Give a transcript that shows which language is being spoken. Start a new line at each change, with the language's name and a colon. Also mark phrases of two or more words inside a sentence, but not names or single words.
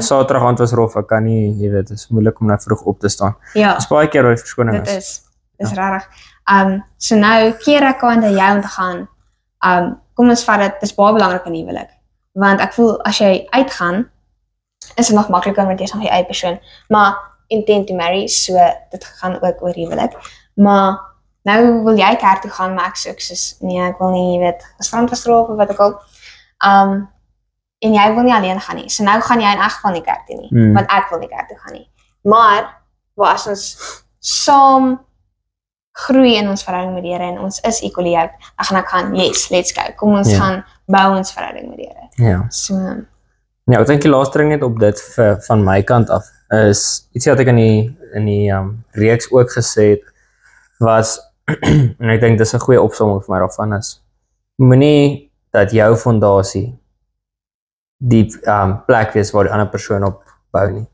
Afrikaans: Saterdag aand was rof, ek kan nie, jy weet, dit is moeilik om nou vroeg op te staan. Dis baie keer waar die verskoning is. Dit is rarig. So nou keer ek aan dat jy om te gaan, kom ons vat dit is baie belangrik in die huwelik, want ek voel as jy uitgaan, is dit nog makliker want jy is nog die eie persoon, maar
English: intend to marry,
Afrikaans: so dit gaan ook oor huwelik, maar nou wil jy kerk toe gaan, maar ek soos, nee, ek wil nie, jy weet, strand gestroop of wat ook al, en jy wil nie alleen gaan nie, so nou gaan jy in elk geval nie kerk toe nie, want ek wil nie kerk toe gaan nie, maar, as ons saam groei in ons verhouding met die Here en ons is
English: equally yoked,
Afrikaans: dan gaan ek gaan,
English: yes, let's go,
Afrikaans: kom ons gaan bou ons verhouding met die Here. Ja. So, ja, ek dink die laaste ding net op dit van my kant af is ietsie wat ek in die reeks ook gesê het was en ek dink dis 'n goeie opsomming vir my daarvan is moenie dat jou fondasie die plek wees waar die ander persoon op bou nie.